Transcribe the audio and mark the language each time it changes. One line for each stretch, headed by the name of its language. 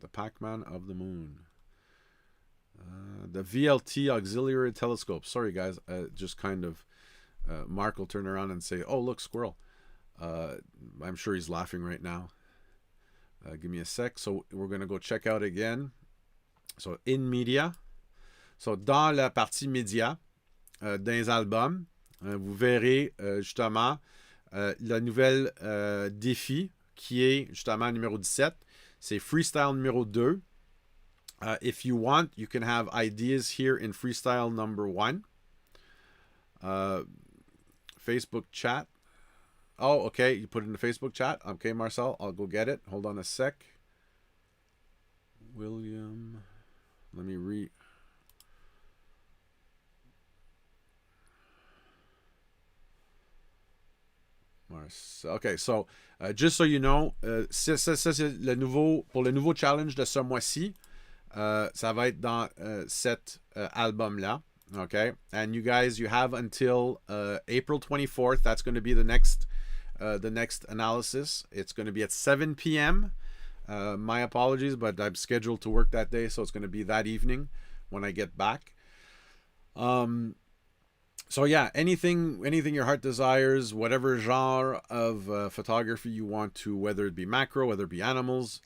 English: The Pac-Man of the Moon. The VLT Auxiliary Telescope. Sorry, guys. Just kind of... Mark will turn around and say, oh, look, squirrel. I'm sure he's laughing right now. Give me a sec. So we're going to go check out again. So, in media.
French: So, dans la partie média dans les albums, vous verrez justement le nouvel défi qui est justement numéro 17. C'est freestyle numéro 2.
English: If you want, you can have ideas here in freestyle number 1. Facebook chat. Oh, okay. You put it in the Facebook chat. Okay, Marcel, I'll go get it. Hold on a sec. William... Let me read. Okay, so just so you know,
French: ça c'est le nouveau pour le nouveau challenge de ce mois-ci. Ça va être dans cet album-là.
English: Okay, and you guys, you have until April 24th. That's going to be the next the next analysis. It's going to be at 7 p.m. My apologies, but I'm scheduled to work that day, so it's going to be that evening when I get back. So yeah, anything your heart desires, whatever genre of photography you want to, whether it be macro, whether it be animals.